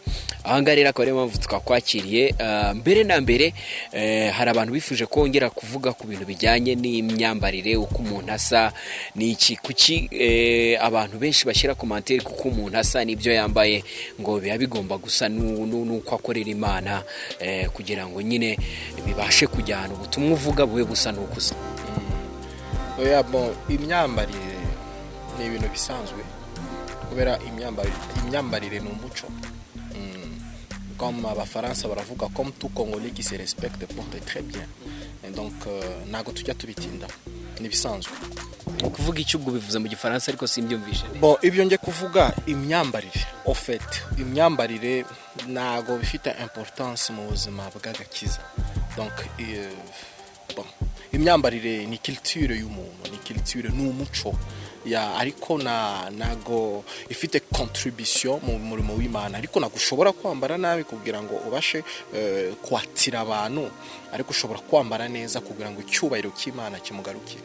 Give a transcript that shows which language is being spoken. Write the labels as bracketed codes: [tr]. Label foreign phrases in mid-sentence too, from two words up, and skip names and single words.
[rw] Ahangaha rero akaba ariyo mpamvu twakwakiriye. Mbere na mbere hari abantu bifuje kongera kuvuga ku bintu bijyanye n'imyambarire, uko umuntu asa n'iki, kuki abantu benshi bashyira komantere kuko umuntu asa n'ibyo yambaye ngo biba bigomba gusa nuko akorera Imana kugira ngo nyine bibashe kujyana ubutumwa uvuga bube busa n'ukusa. Oya, imyambarire ni ibintu bisanzwe kubera imyambarire ni umuco. [fr] Comme [rw] abafaransa baravuga [fr] comme tout Congolais qui se respecte porte très bien. Et donc [rw] nago tujya tubitinda ni bisanzwe. Kuvuga icyo ubwo bivuze mu gifaransa ariko simbyumvishe. Ibyo nge kuvuga imyambarire [fr] au fait, [rw] imyambarire nago bifite importance mu buzima bw'agakiza. Donc imyambarire ni culture y'umuntu, ni culture n'umuco ya, ariko nago ifite contribution mu murimo w'Imana, ariko nagushobora kwambara nabi kugira ngo ubashe kwatira abantu, ariko ushobora kwambara neza kugira ngo icyubahiro cy'Imana kimugarukire.